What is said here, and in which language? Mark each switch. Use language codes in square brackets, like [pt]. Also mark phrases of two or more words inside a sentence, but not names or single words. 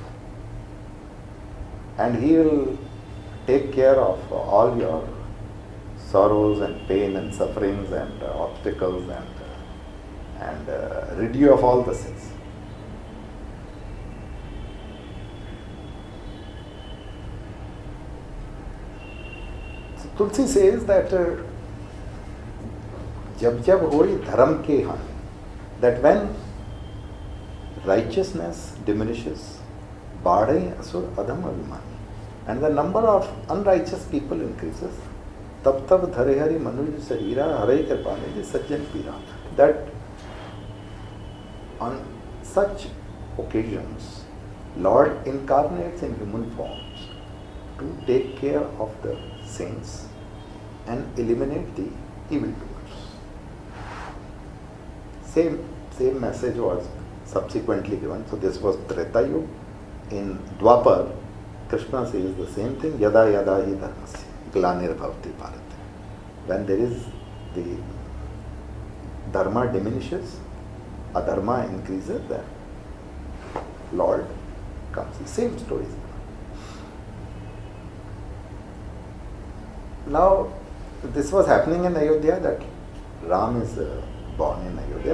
[en] And he will take care of all your sorrows and pain and sufferings and obstacles and rid you of all the sins. So Tulsi says that [awa] जब जब होई धर्म के हानि, [en] that when righteousness diminishes, [awa] बाढ़े असुर अधम अभिमानी, [en] and the number of unrighteous people increases, [awa] तब तब धरे हरि मनुज शरीरा हरे कृपा निधि सज्जन पीरा. [en] That on such occasions, Lord incarnates in human forms to take care of the saints and eliminate the evildoers. Same message was subsequently given. So this was Treta Yuga. In Dwapar, Krishna says the same thing. [sa] यदा यदा हि धर्मस्य ग्लानिर्भवति भारते. [en] When there is the dharma diminishes, adharma increases, then Lord comes. The same stories. Now, this was happening in Ayodhya, that Ram is born in Ayodhya.